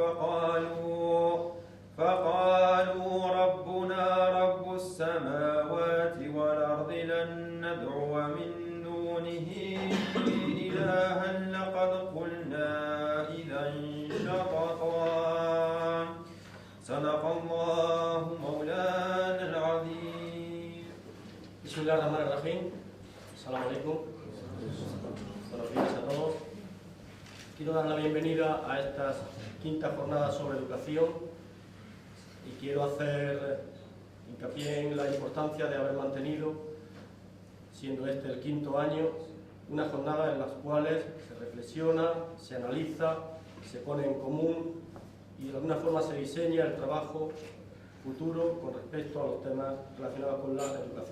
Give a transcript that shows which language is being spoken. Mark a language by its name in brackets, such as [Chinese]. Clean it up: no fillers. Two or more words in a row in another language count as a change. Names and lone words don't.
[Arabic] فقالوا ربنا رب السماوات والأرض لن ندعو من دونه إلها لقد قلنا إذا شططا صدق الله مولانا العظيم. بسم الله الرحمن الرحيم. السلام عليكم. [Spanish] Buenos días a todos. Quiero dar la bienvenida a estas quintas jornadas sobre educación y quiero hacer hincapié en la importancia de haber mantenido, siendo este el quinto año, una jornada en las cuales se reflexiona, se analiza, se pone en común y de alguna forma se diseña el trabajo futuro con respecto a los temas relacionados con la educación.